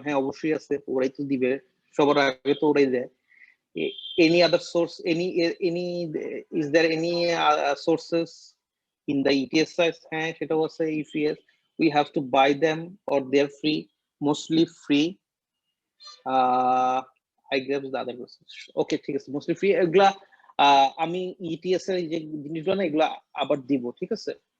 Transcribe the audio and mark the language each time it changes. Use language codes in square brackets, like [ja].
[bn] হ্যাঁ অবশ্যই আছে, ওরাই তো দিবে, সবার আগে তো ওরাই দেয়। [en] any other source, any is there any sources in the ETS sites? [bn] হ্যাঁ সেটাও আছে। [en] if yes, we have to buy them or they're free, mostly free. I guess the other questions. Okay, [bn] ঠিক আছে, [en] mostly free। [bn] এগুলা আমি ETS এর যে জিনিসগুলো না, এগুলা আবার দিব, ঠিক আছে?